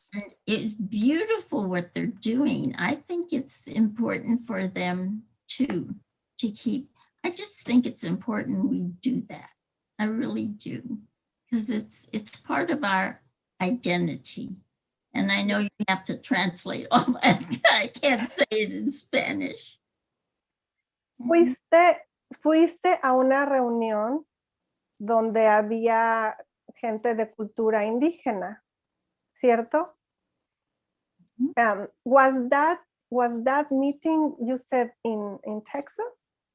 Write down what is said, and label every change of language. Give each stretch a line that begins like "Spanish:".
English: And it's beautiful what they're doing. I think it's important for them too to keep. I just think it's important we do that. I really do, because it's part of our identity. And I know you have to translate all that. I can't say it in Spanish.
Spanish: Fuiste a una reunión donde había gente de cultura indígena, ¿cierto?
English: Was that meeting you said in Texas?